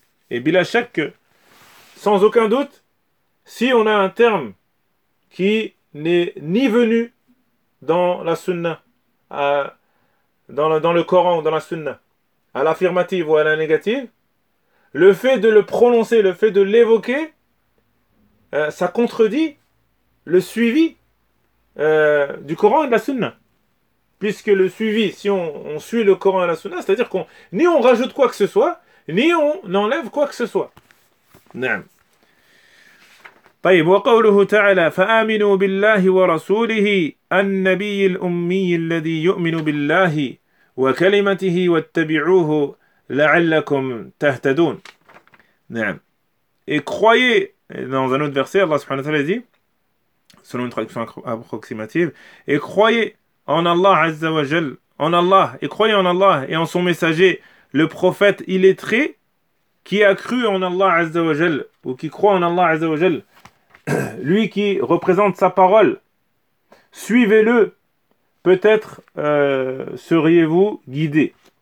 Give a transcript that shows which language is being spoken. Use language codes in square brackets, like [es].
[fr] Et [ar] bila shakka, [fr] sans aucun doute, si on a un terme qui n'est ni venu dans la sunna, dans le Coran ou dans la sunna, à l'affirmative ou à la négative, le fait de le prononcer, le fait de l'évoquer, ça contredit le suivi du Coran et de la Sunna. Puisque le suivi, si on suit le Coran et la Sunna, c'est-à-dire qu'on ni on rajoute quoi que ce soit, ni on enlève quoi que ce soit. [ar] Naam. طيب وقوله تعالى فآمنوا بالله ورسوله النبي الأمي الذي يؤمن بالله وكلمته واتبعوه لعلكم تهتدون. نعم. [fr] Et croyez, dans un autre verset, Allah subhanahu wa ta'ala dit, selon une traduction approximative, et croyez en Allah Azza wa Jal, en Allah, et croyez en Allah et en son messager, le prophète illettré, qui a cru en Allah Azza wa Jal, ou qui croit en Allah Azza wa Jal, lui qui représente sa parole, suivez-le, peut-être seriez-vous guidé.